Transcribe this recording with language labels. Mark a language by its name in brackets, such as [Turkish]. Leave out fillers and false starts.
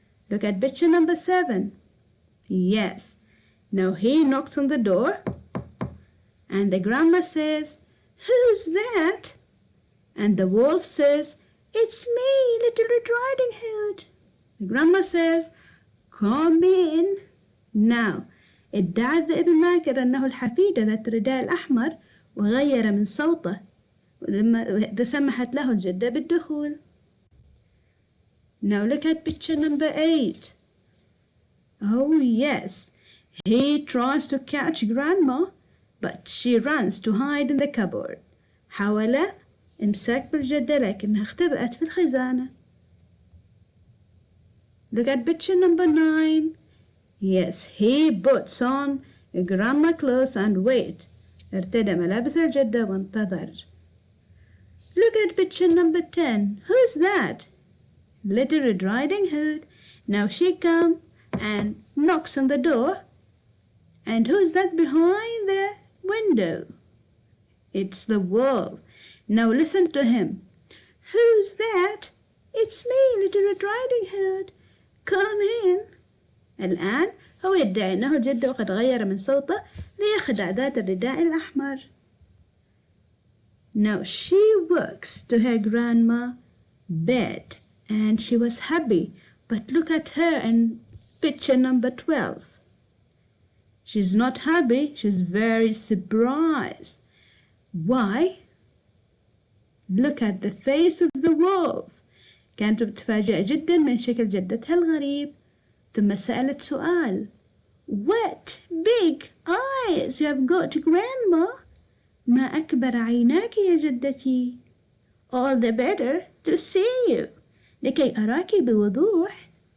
[English] Look at picture number 7. Yes. Now he knocks on the door, and the grandma says, who's that? And the wolf says, it's me, Little Red Riding Hood. The grandma says, come in. Now, [Arabic] ادعى الذئب الماكر أنه الحفيدة ذات الرداء الأحمر وغير من صوته لما سمحت له الجدة بالدخول. [English] Now look at picture number 8. Oh yes, he tries to catch Grandma, but she runs to hide in the cupboard. [Arabic] حاول إمساك بالجدة لكنها اختبأت في الخزانة. [English] Look at picture number 9. Yes, he puts on grandma clothes and wait. [Arabic] ارتدى ملابس الجدة وانتظر. [English] Look at picture number 10. Who's that? Little Red Riding Hood. Now she comes and knocks on the door. And who's that behind the window? It's the wolf. Now listen to him. Who's that? It's me, Little Red Riding Hood. Come in. [Arabic] الآن هو يدعي أنه الجد وقد غير من صوته ليخدع ذات الرداء الأحمر. [English] Now she walks to her grandma's bed and she was happy, but look at her in picture number 12. She's not happy, she's very surprised. Why? Look at the face of the wolf. [Arabic] كانت متفاجئة جدا من شكل جدتها الغريب. ثم سألت سؤال. [English] What big eyes you have got, Grandma? [Arabic] ما أكبر عيناك يا جدتي. [English] All the better to see you. [Arabic] لكي أراك بوضوح.